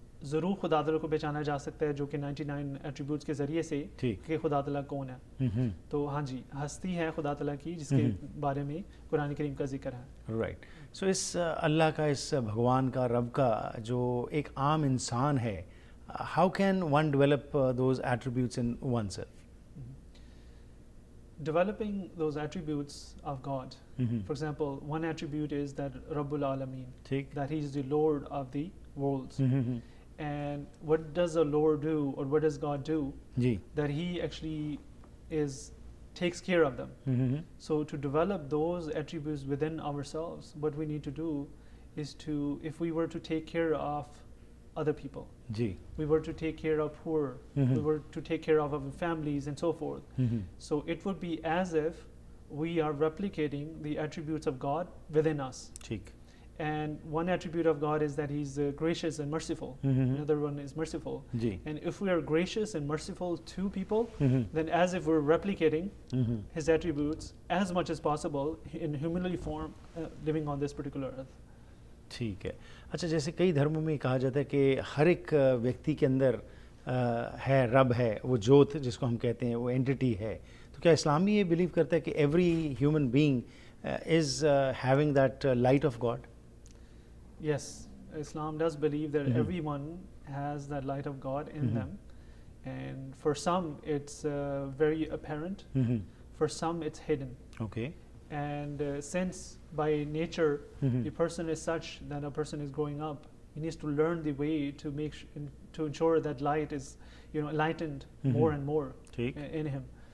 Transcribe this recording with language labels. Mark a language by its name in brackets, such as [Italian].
[Urdu] ضرور خدا تعالیٰ کو پہچانا جا سکتا ہے جو کہ 99 ایٹریبیوٹس کے ذریعے سے کہ خدا تعالیٰ کون ہے. تو ہاں جی ہستی ہے خدا تعالیٰ کی جس کے بارے میں قرآن کریم کا ذکر ہے. [English] Right. [Urdu] سو اس اللہ کا اس بھگوان کا رب کا جو ایک عام انسان ہے, [English] How can one develop those attributes in oneself? Developing those attributes of God. For example, one attribute is that Rabbul Alameen, that He is the Lord of the worlds. And what does the Lord do, or what does God do? That He actually takes care of them. So to develop those attributes within ourselves, what we need to do is to, if we were to take care of other people, we were to take care of poor, we were to take care of our families and so forth. So it would be as if we are replicating the attributes of God within us. And one attribute of God is that He's gracious and merciful. Another one is merciful. And if we are gracious and merciful to people, then as if we're replicating His attributes as much as possible in humanly form, living on this particular earth. [Urdu] ٹھیک ہے. اچھا, جیسے کئی دھرموں میں کہا جاتا ہے کہ ہر ایک ویکتی کے اندر ہے رب ہے, وہ جوت جس کو ہم کہتے ہیں, وہ اینٹی ہے. تو کیا اسلام بھی یہ بلیو کرتا ہے کہ [English] Every human being is having that light of God? Yes, Islam does believe that everyone has that light of God in them, and for some it's very apparent, for some it's hidden. Okay. And since by nature the person is such that a person is growing up, he needs to learn the way to to ensure that light is enlightened more and more in him.